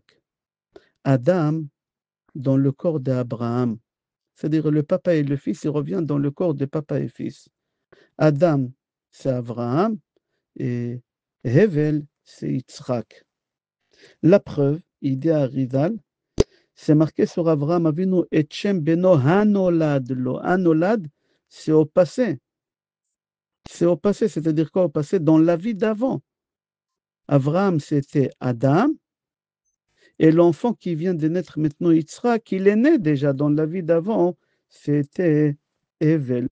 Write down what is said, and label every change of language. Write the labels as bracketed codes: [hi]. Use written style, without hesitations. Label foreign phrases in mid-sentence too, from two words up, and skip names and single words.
[fr] Adam, dans le corps d'Abraham. C'est-à-dire le papa et le fils, il revient dans le corps de papa et fils. Adam, c'est Abraham. Et Hevel, c'est Yitzhak. La preuve, il dit à Rizal, c'est marqué sur [he] אברהם אבינו, אתחם בנו הנולד לו. [fr] Hanolad, c'est au passé. C'est au passé, c'est-à-dire quoi au passé? Dans la vie d'avant. Abraham, c'était Adam, et l'enfant qui vient de naître maintenant, Yitzhak, il est né déjà dans la vie d'avant, c'était Evel.